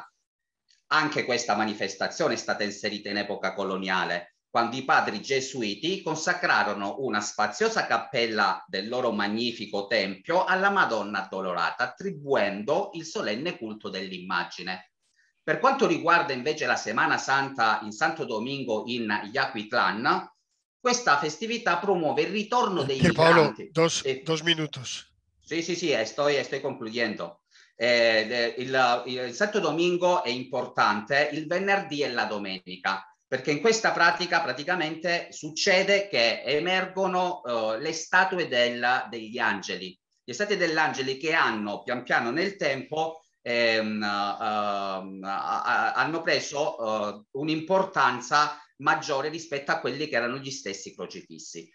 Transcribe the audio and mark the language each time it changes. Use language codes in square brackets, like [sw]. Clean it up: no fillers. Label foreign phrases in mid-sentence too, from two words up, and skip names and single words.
[it] Anche questa manifestazione è stata inserita in epoca coloniale, quando i padri gesuiti consacrarono una spaziosa cappella del loro magnifico tempio alla Madonna Addolorata, attribuendo il solenne culto dell'immagine. Per quanto riguarda invece la Semana Santa in Santo Domingo in Yacuitlán, questa festività promuove il ritorno dei migranti. [es] Dos minutos. Sí, estoy concluyendo. [it] Il Santo Domingo è importante il venerdì e la domenica, perché in questa pratica praticamente succede che emergono le statue degli angeli, le statue degli angeli che hanno pian piano nel tempo hanno preso un'importanza maggiore rispetto a quelli che erano gli stessi crocifissi.